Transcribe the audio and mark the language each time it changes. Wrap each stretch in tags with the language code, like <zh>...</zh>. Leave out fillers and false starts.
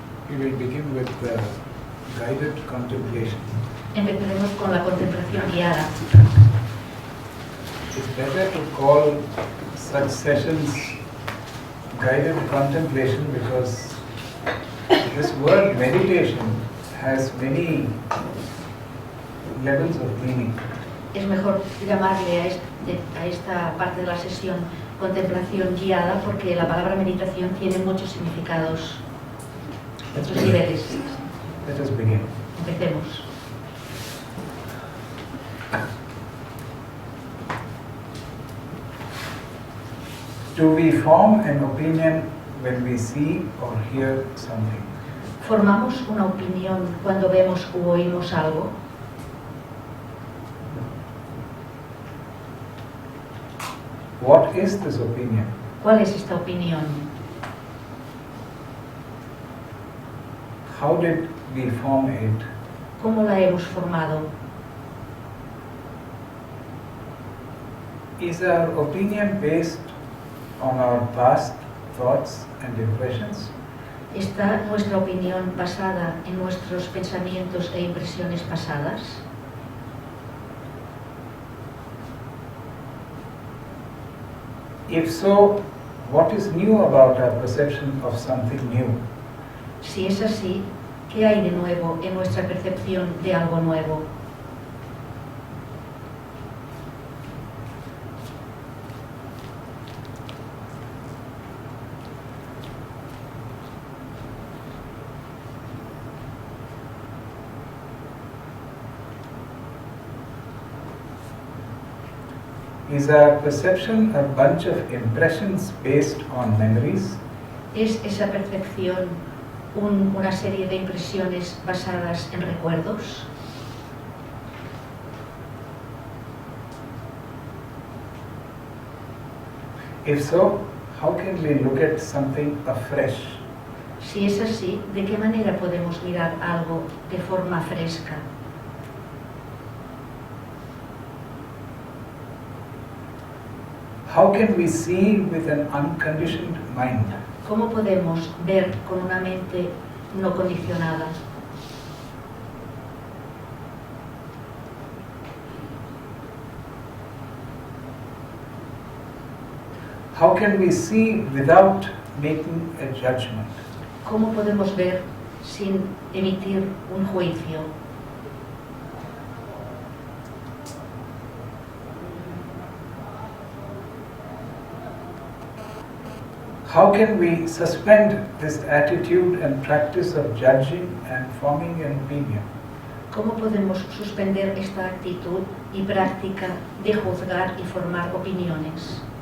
<en>We will begin with the guided contemplation.</en> <es>Empezaremos con la contemplación guiada.</es> <en>It's better to call such sessions guided contemplation because this word meditation has many levels of meaning.</en> <es>Es mejor llamarle a esta parte de la sesión contemplación guiada porque la palabra meditación tiene muchos significados, muchos niveles.</es> <en>Let us begin.</en> <es>Empecemos.</es> <en>Do we form an opinion when we see or hear something?</en> <es>¿Formamos una opinión cuando vemos u oímos algo?</es> <en>What is this opinion?</en> <es>¿Cuál es esta opinión?</es> <en>How did we form it?</en> <es>¿Cómo la hemos formado?</es> <en>Is our opinion based on our past thoughts and impressions?</en> <es>¿Está nuestra opinión basada en nuestros pensamientos e impresiones pasadas?</es> <en>If so, what is new about our perception of something new?</en> <es>Si es así, ¿qué hay de nuevo en nuestra percepción de algo nuevo?</es> <en>Is our perception a bunch of impressions based on memories?</en> <es>¿Es esa percepción una serie de impresiones basadas en recuerdos?</es> <en>If so, how can we look at something afresh?</en> <es>Si es así, ¿de qué manera podemos mirar algo de forma fresca?</es> <en>How can we see with an unconditioned mind?</en> <es>¿Cómo podemos ver con una mente no condicionada?</es> <en>How can we see without making a judgment?</en> <es>¿Cómo podemos ver sin emitir un juicio?</es> <en>How can we suspend this attitude and practice of judging and forming an opinion?</en> <es>¿Cómo podemos suspender esta actitud y práctica de juzgar y formar opiniones?</es>